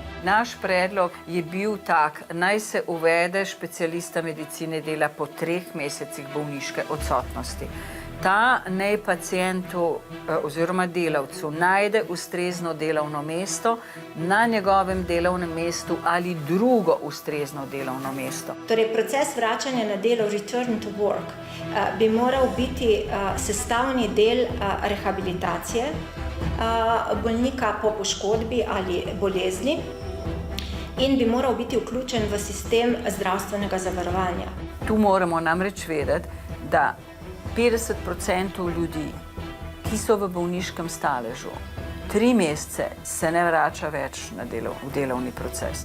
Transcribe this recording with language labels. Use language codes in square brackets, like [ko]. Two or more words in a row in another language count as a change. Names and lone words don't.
[sl] Naš predlog je bil tak, naj se uvede specialista medicine dela po 3 mesecih bolniške odsotnosti. Ta naj pacientu oziroma delavcu najde ustrezno delovno mesto na njegovem delovnem mestu ali drugo ustrezno delovno mesto. Torej, proces vračanja na delo, [en] return to work, [sl] bi moral biti sestavni del rehabilitacije bolnika po poškodbi ali bolezni in bi moral biti vključen v sistem zdravstvenega zavarovanja. Tu moramo namreč vedeti, da 50% ljudi, ki so v bolniškem staležu, 3 mesece se ne vrača več v delovni proces.